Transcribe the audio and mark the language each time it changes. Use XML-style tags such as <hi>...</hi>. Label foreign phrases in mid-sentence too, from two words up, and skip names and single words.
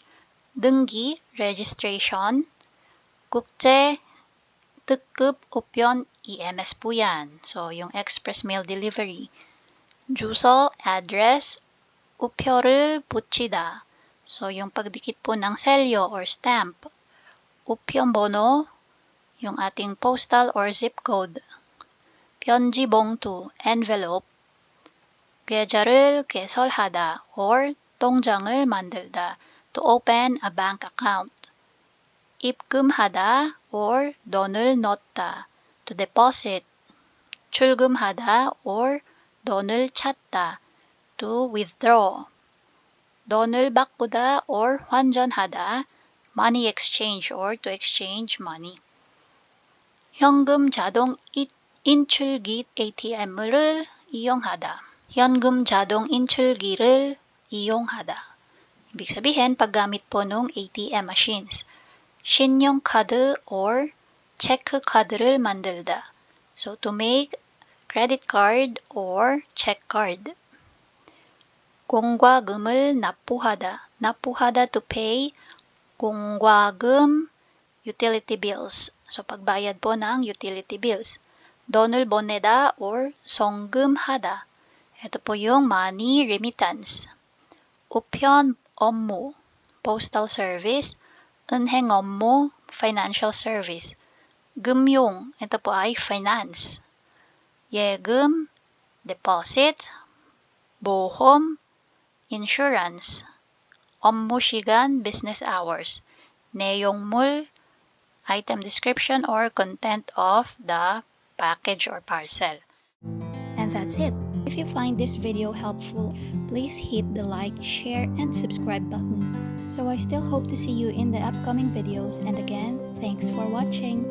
<ko>등기, registration. 국제, 특급, 우편,</ko> <tl>EMS po yan.</tl> <en>So, yung express mail delivery.</en> <ko>주소, address. 우표를 붙이다.</ko> <tl>So, yung pagdikit po ng selyo</tl> <en>or stamp. 우편번호,</en> <tl>yung ating</tl> <en>postal or zip code.</en> <ko>편지 봉투, envelope. 계좌를 개설하다 or 통장을 만들다,</ko> <en>to open a bank account.</en> <ko>입금하다 or 돈을 넣다,</ko> <en>to deposit.</en> <ko>출금하다 or 돈을 찾다,</ko> <en>to withdraw.</en> <ko>돈을 바꾸다 or 환전하다,</ko> <en>money exchange or to exchange money.</en> <ko>현금 자동 인출기 ATM을 이용하다. 현금 자동 인출기를 이용하다.</ko> <tl>Ibig sabihin, paggamit po ng</tl> <en>ATM machines.</en> <ko>신용카드 or 체크 카드를 만들다.</ko> <en>So, to make credit card or check card.</en> <ko>공과금을 납부하다. 납부하다,</ko> <en>to pay.</en> <ko>공과금,</ko> <en>utility bills.</en> <tl>So, pagbayad po ng</tl> <en>utility bills.</en> <ko>돈을 보내다 or 송금하다.</ko> <tl>Ito po yung</tl> <en>money remittance.</en> <ko>우편 업무,</ko> <en>postal service.</en> <ko>은행 업무,</ko> <en>financial service. 금융,</en> <tl>ito po ay</tl> <en>finance.</en> <ko>예금, deposit. 보험, insurance. 업무 시간,</ko> <en>business hours. 내용물, item description or content of the package or parcel. And that's it. If you find this video helpful, please hit the like, share, and subscribe button. So I still hope to see you in the upcoming videos, and again, thanks for watching.</en>